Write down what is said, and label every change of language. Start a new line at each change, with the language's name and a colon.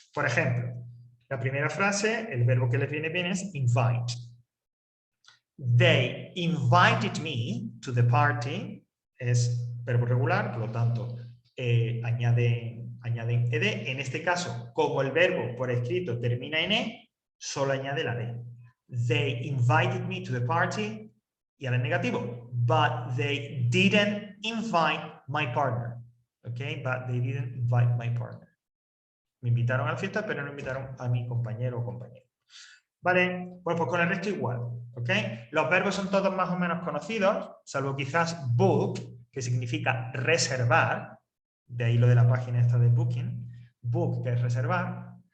Spanish: Por ejemplo, la primera frase, el verbo que les viene bien es invite.
English: They invited me to the party.
Spanish: Es verbo regular, por lo tanto, añaden ed. En este caso, como el verbo por escrito termina en e, solo añade la d.
English: They invited me to the party.
Spanish: Y ahora en negativo.
English: But they didn't invite my partner. Okay, but they didn't invite my partner.
Spanish: Me invitaron a la fiesta, pero no invitaron a mi compañero o compañera. ¿Vale? Bueno, pues con el resto igual. ¿Ok? Los verbos son todos más o menos conocidos, salvo quizás book, que significa reservar. De ahí lo de la página esta de Booking. Book, que es reservar.